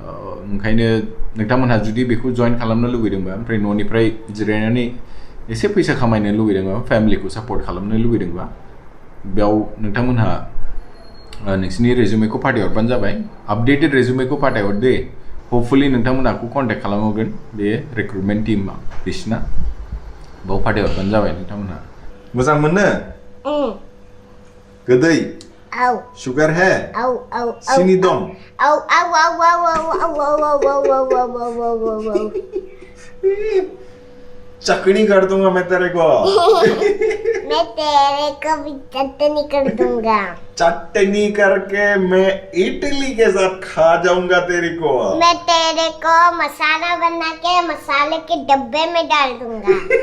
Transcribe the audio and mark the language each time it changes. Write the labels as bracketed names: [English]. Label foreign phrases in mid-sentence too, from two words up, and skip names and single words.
[Bodo] ओंखायनो नोंथांमोनहा जुदि बेखौ जइन खालामनो लुबैदोंबा ओमफ्राय न'निफ्राय जिरायनानै एसे फैसा खामायनो लुबैदोंबा फेमिलिखौ सापर्ट खालामनो लुबैदोंबा बेयाव नोंथांमोनहा नोंसिनि रेजुमेखौ फाथायहरबानो जाबाय आपडेटेड रेजुमेखौ फाथायहर दे हपफुली नोंथांमोनहाखौ कन्टेक्ट खालामहरगोन बे रिक्रुटमेन्ट टीमा बिसिना बाव फाथायहरबानो जाबाय नोंथांमोनहा मोजां मोनो गोदै Au. सुगार है Au, au, au. सिनि दं Au, au, au, au, au, au, au, au, au, au, au, au, au. [Hindi] चटनी कर दूंगा मैं तेरे को मैं तेरे को भी चटनी कर दूंगा चटनी करके मैं इडली के साथ खा जाऊंगा तेरे को मैं तेरे को मसाला बना के मसाले के डब्बे में डाल दूंगा